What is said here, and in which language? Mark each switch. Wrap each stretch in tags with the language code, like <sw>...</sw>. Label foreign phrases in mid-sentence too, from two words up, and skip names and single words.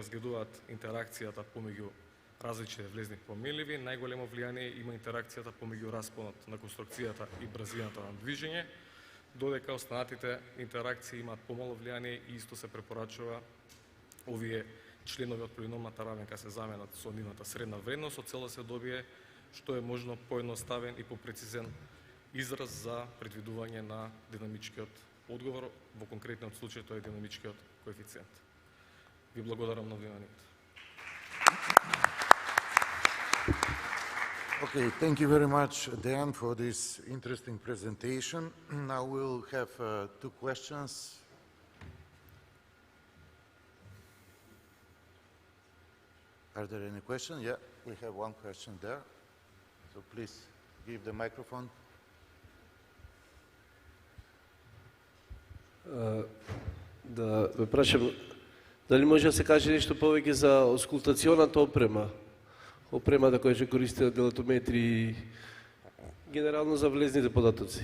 <mk>разгледуваат интеракцијата помеѓу различни влезни променливи, најголемо влијание има интеракцијата помеѓу распонот на конструкцијата и брзината на движење, додека останатите интеракции имаат помало влијание и исто се препорачува овие членови од полиномната равенка се заменат со нивната средна вредност, со цел да се добие што е можно поедноставен и попрецизен израз за предвидување на динамичкиот одговор, во конкретниот случај тоа е динамичкиот коефициент. Ви благодарам на вниманието.</mk> <en>Okay, thank you very much, Dan, for this interesting presentation. Now we'll have 2 questions. Are there any questions? Yeah, we have one question there. So please give the microphone.</en> <mk>Да ве прашам, дали може да се каже нешто повеќе за оскултационата опрема? Опремата која ќе користи делатометри и генерално за влезните податоци?</mk>